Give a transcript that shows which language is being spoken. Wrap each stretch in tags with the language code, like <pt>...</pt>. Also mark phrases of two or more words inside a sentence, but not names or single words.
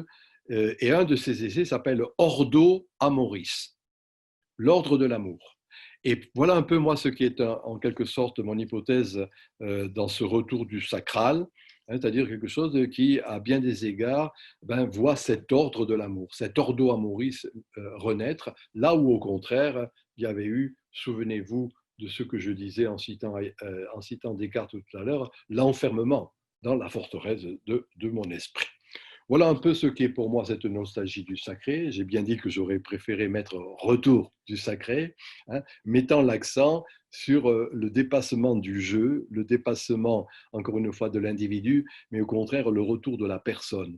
<fr>Et un de ces essais s'appelle Ordo Amoris, l'ordre de l'amour. Et voilà un peu moi ce qui est en quelque sorte mon hypothèse dans ce retour du sacral, c'est-à-dire quelque chose qui, à bien des égards, voit cet ordre de l'amour, cet</fr> <la>ordo amoris</la> <fr>renaître, là où au contraire, il y avait eu, souvenez-vous de ce que je disais en citant Descartes tout à l'heure, l'enfermement dans la forteresse de mon esprit. Voilà un peu ce qu'est pour moi cette nostalgie du sacré. J'ai bien dit que j'aurais préféré mettre retour du sacré, mettant l'accent sur le dépassement du jeu, le dépassement, encore une fois, de l'individu, mais au contraire, le retour de la personne.</fr>